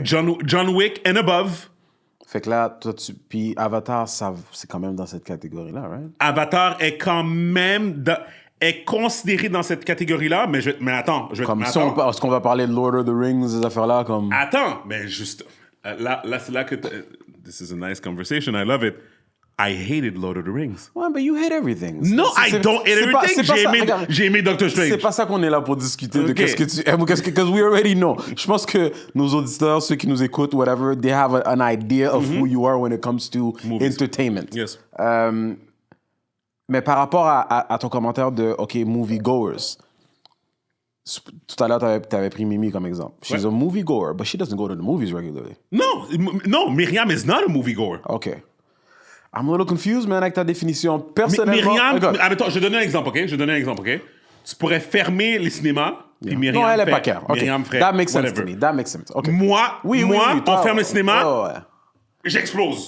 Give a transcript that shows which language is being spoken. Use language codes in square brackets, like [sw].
[en] John Wick and above. [fr] Fait que là, puis Avatar, c'est quand même dans cette catégorie-là, right? Avatar est quand même est considéré dans cette catégorie-là, mais attends. Comme si est-ce qu'on va parler de Lord of the Rings, ces affaires-là, comme... Attends, mais juste... Là c'est là que... [en] This is a nice conversation, I love it. I hated Lord of the Rings. Ouais, but you hate everything. No, I don't hate everything. [fr] J'ai aimé Doctor Strange. C'est pas ça qu'on est là pour discuter de qu'est-ce que tu aimes, [en] because we already know. [fr] Je pense que nos auditeurs, ceux qui nous écoutent, [en] whatever, they have an idea of who you are when it comes to movies. Entertainment. Yes. [fr] Mais par rapport à ton commentaire de, OK, moviegoers, tout à l'heure, tu avais pris Mimi comme exemple. [en] She's a moviegoer, but she doesn't go to the movies regularly. No, Myriam is not a moviegoer. OK. I'm a little confused, man, [fr] avec ta définition. Personnellement... Attends, je vais donner un exemple, OK? Tu pourrais fermer les cinémas, puis Myriam non, elle est pas claire. Okay. Myriam ferait [en] That makes sense whatever. to me. That makes sense. Okay. [fr] Moi, on ferme le cinéma, j'explose.